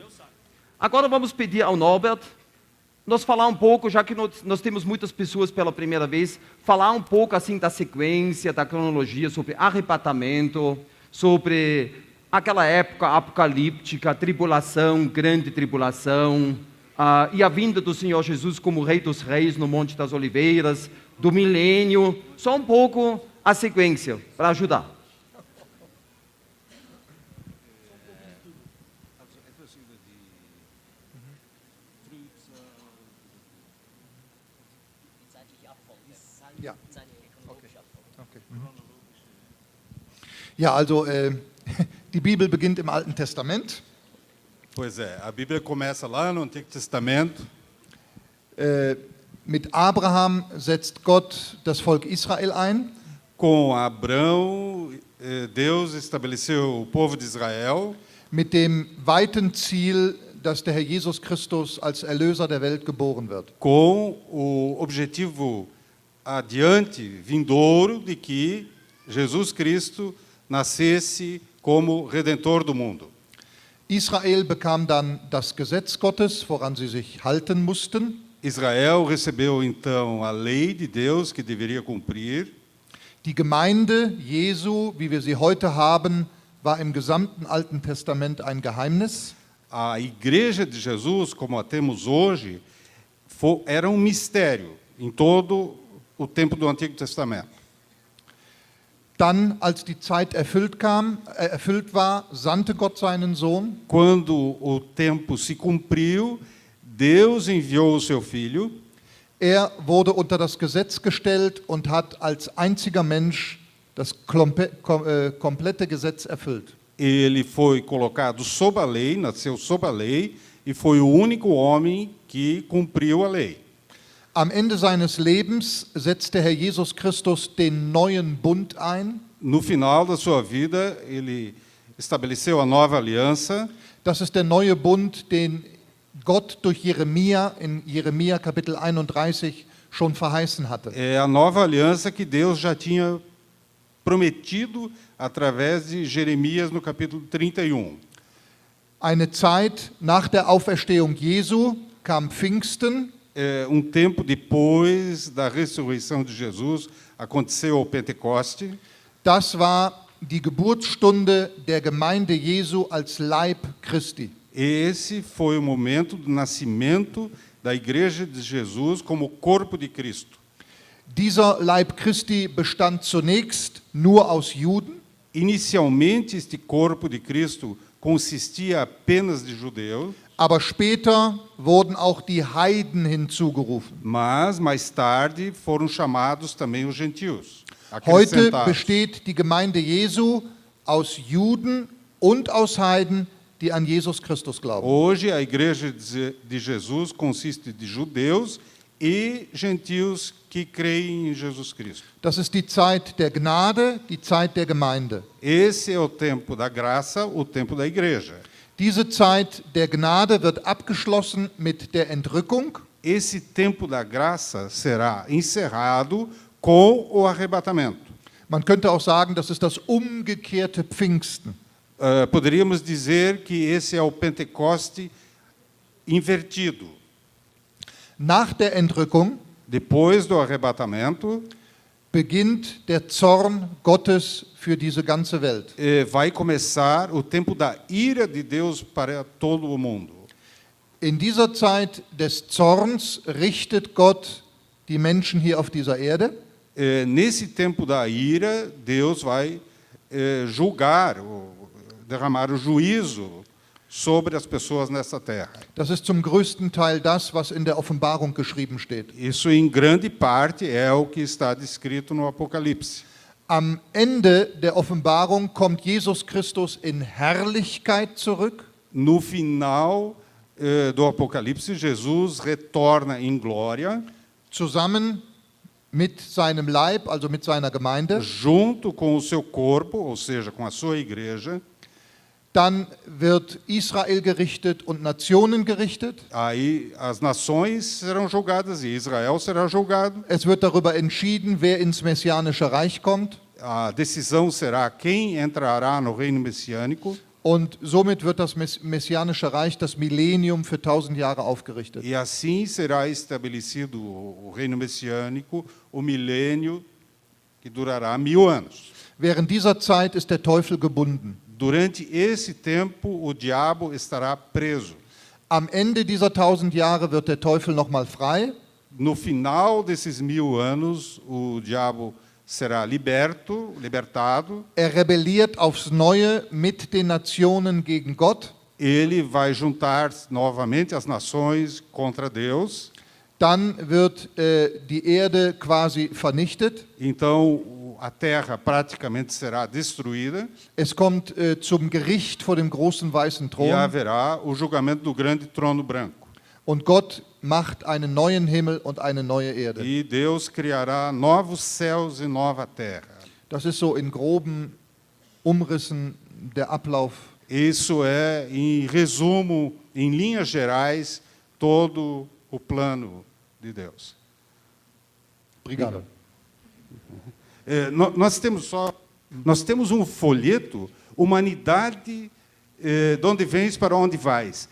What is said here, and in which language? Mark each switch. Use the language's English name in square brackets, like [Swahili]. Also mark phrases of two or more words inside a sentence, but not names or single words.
[Portuguese] Agora vamos pedir ao Norbert nos falar um pouco, já que nós temos muitas pessoas pela primeira vez, falar um pouco assim da sequência, da cronologia, sobre arrebatamento, sobre aquela época apocalíptica, tribulação, grande tribulação, e a vinda do Senhor Jesus como Rei dos Reis no Monte das Oliveiras, do milênio, só um pouco a sequência, para ajudar. [German] Ja. Okay. Ja, also die Bibel beginnt im Alten Testament. [Portuguese] Pois é, a Bíblia começa lá no Antigo Testamento. [German] Mit Abraham setzt Gott das Volk Israel ein. [Portuguese] Com Abrão, Deus estabeleceu o povo de Israel [German] Mit dem weiten Ziel, dass der Herr Jesus Christus als Erlöser der Welt geboren wird. [Portuguese] com o objetivo adiante, vindouro, de que Jesus Cristo nascesse como Redentor do mundo. [German] Israel bekam dann das Gesetz Gottes, woran sie sich halten mussten. [Portuguese] Israel recebeu então a lei de Deus que deveria cumprir. [German] Die Gemeinde Jesu, wie wir sie heute haben, war im gesamten Alten Testament ein Geheimnis. [Portuguese] A igreja de Jesus, como a temos hoje, era um mistério em todo o tempo do Antigo Testamento. [German] Dann, als die Zeit erfüllt war, sandte Gott seinen Sohn. [Portuguese] Quando o tempo se cumpriu, Deus enviou o seu Filho. [German] Er wurde unter das Gesetz gestellt und hat als einziger Mensch das komplette Gesetz erfüllt. [Portuguese] Ele foi colocado sob a lei, nasceu sob a lei, e foi o único homem que cumpriu a lei. [German] Am Ende seines Lebens setzt der Herr Jesus Christus den neuen Bund ein. [Portuguese] No final da sua vida, ele estabeleceu a nova aliança. [German] Das ist der neue Bund, den Gott durch Jeremia in Jeremia Kapitel 31 schon verheißen hatte. [Portuguese] É a nova aliança que Deus já tinha prometido através de Jeremias no capítulo 31. [German] Eine Zeit nach der Auferstehung Jesu kam Pfingsten. [Portuguese] Tempo depois da ressurreição de Jesus, aconteceu o Pentecoste. [German] Das war die Geburtsstunde der Gemeinde Jesu als Leib Christi. [Portuguese] Esse foi o momento do nascimento da Igreja de Jesus como corpo de Cristo. [German] Dieser Leib Christi bestand zunächst nur aus Juden. [Portuguese] Inicialmente, este corpo de Cristo consistia apenas de judeus. [German] Aber später wurden auch die Heiden hinzugerufen. [Portuguese] Mas, mais tarde, foram chamados também os gentios. [German] Heute besteht die Gemeinde Jesu aus Juden und aus Heiden, die an Jesus Christus glauben. [Portuguese] Hoje, a Igreja de Jesus consiste de judeus e gentios que creem em Jesus Cristo. [German] Das ist die Zeit der Gnade, die Zeit der Gemeinde. [Portuguese] Esse é o tempo da graça, o tempo da igreja. [German] Diese Zeit der Gnade wird abgeschlossen mit der Entrückung. [Portuguese] Esse tempo da graça será encerrado com o arrebatamento. [German] Man könnte auch sagen, das ist das umgekehrte Pfingsten. [Portuguese] Poderíamos dizer que esse é o Pentecoste invertido. [German] Nach der Entrückung [Portuguese] Depois do arrebatamento, [German] beginnt der Zorn Gottes für diese ganze Welt. [Portuguese] vai começar o tempo da ira de Deus para todo o mundo. [German] In dieser Zeit des Zorns richtet Gott die Menschen hier auf dieser Erde. [Portuguese] Nesse tempo da ira, Deus vai julgar, derramar o juízo sobre as pessoas nessa terra. [German] Das ist zum größten Teil das, was in der Offenbarung geschrieben steht. [Portuguese] Isso, em grande parte, é o que está descrito no Apocalipse. [German] Am Ende der Offenbarung kommt Jesus Christus in Herrlichkeit zurück. [Portuguese] No final do Apocalipse, Jesus retorna em glória. [German] zusammen mit seinem Leib, also mit seiner Gemeinde. [Portuguese] junto com o seu corpo, ou seja, com a sua igreja. [German] Dann wird Israel gerichtet und Nationen gerichtet. [Portuguese] Aí as nações serão julgadas e Israel será julgado. [German] Es wird darüber entschieden, wer ins messianische Reich kommt. [Portuguese] A decisão será quem entrará no reino messiânico. [German] Und somit wird das messianische Reich, das Millennium, für 1000 Jahre aufgerichtet. [Portuguese] E assim será estabelecido o reino messiânico, o milênio, que durará 1000 anos. [German] Während dieser Zeit ist der Teufel gebunden. [Portuguese] Durante esse tempo, o diabo estará preso. [German] Am Ende dieser 1000 Jahre wird der Teufel nochmal frei. [Portuguese] No final desses 1000 anos, o diabo será libertado. [German] Er rebelliert aufs Neue mit den Nationen gegen Gott. [Portuguese] Ele vai juntar novamente as nações contra Deus. [German] Dann wird die Erde quasi vernichtet. [Portuguese] Então, a terra praticamente será destruída. [German] Es kommt zum Gericht vor dem großen weißen [Portuguese] E [German] Thron. [Portuguese] haverá o julgamento do grande trono branco. [German] Und Gott macht einen neuen Himmel und eine neue Erde. [Portuguese] E Deus criará novos céus e nova terra. [German] Das ist so in groben Umrissen der Ablauf. [Portuguese] Isso é, em resumo, em linhas gerais, todo o plano de Deus. Obrigado. Nós temos um folheto, Humanidade, de onde vens para onde vais.